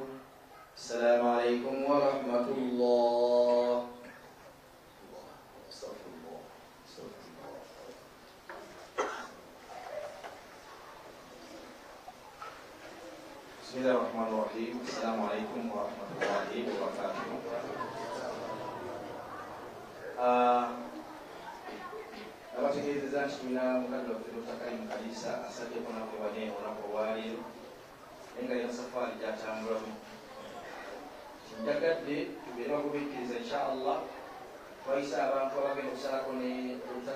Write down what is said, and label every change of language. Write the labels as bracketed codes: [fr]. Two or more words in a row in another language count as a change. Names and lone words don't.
[ar] السلام عليكم ورحمة الله. استغفر الله. استغفر الله. بسم الله الرحمن الرحيم. السلام عليكم ورحمة الله وبركاته. [lg] abategeezeza nti tulina mukadde waffe Dr. Karim Kalisa asaddeko naffe wane olako olwaleero naye nga yina safaari gyatambulamu. Njagadde tubeere bagubikkiriza [ar] إن شاء الله [lg] twayisa abantu abagenda okusalako ne Dr.